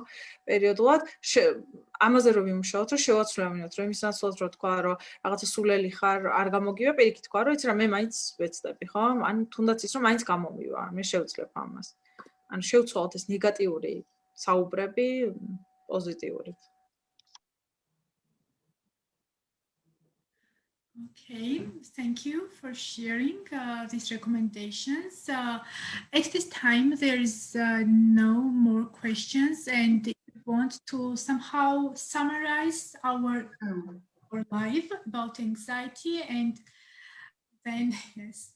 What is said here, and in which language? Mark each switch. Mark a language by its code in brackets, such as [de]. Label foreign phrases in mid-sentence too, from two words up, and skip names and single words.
[ka] პერიოდულად ამაზე რომ ვიმუშაოთ, რომ შევაცვლევინოთ, რომ იმის ნაცვლად რომ თქვა, რომ რაღაცა სულელი ხარ, არ გამოგივა, პირიქით თქვა, რომ იცი რა, მე მაინც ვეცდები, ხო? ან თუნდაც ის რომ მაინც გამომივა, მე შევძლებ ამას. ანუ შევცვალოთ ეს ნეგატიური საუბრები პოზიტიურით. [en] Okay, thank you for sharing these recommendations. At this time, there is no more questions, and if you want to somehow summarize our life about anxiety, and then yes.